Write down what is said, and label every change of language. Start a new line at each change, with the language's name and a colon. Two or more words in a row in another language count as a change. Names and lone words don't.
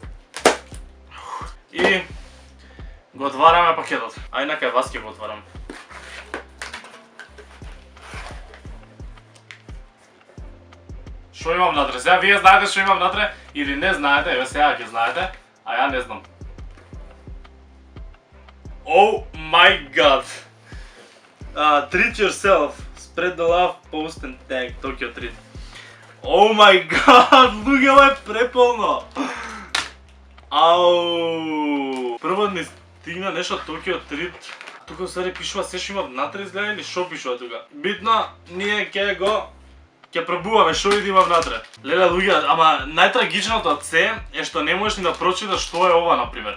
Macedonian: И го отвараме пакетот. Ај на кај вас ќе го отварам. Што имам внатре? Сега вие знаете што имам внатре или не знаете, еве сега ќе знаете, а ја не знам.
English: Oh my god. Treat yourself. Spread the love, post and tag Tokyo Treat. Oh my god,
Macedonian: луѓе, ова е преполно. Ау. Прво ни стигна нешто Tokyo Treat. Тука сари пишува се што има внатре изгледа или што пишува тука? Битно, ние ќе пробуваме што има внатре. Леле луѓе, ама најтрагичното од се е што не можеш ни да прочиташ што е ова, например.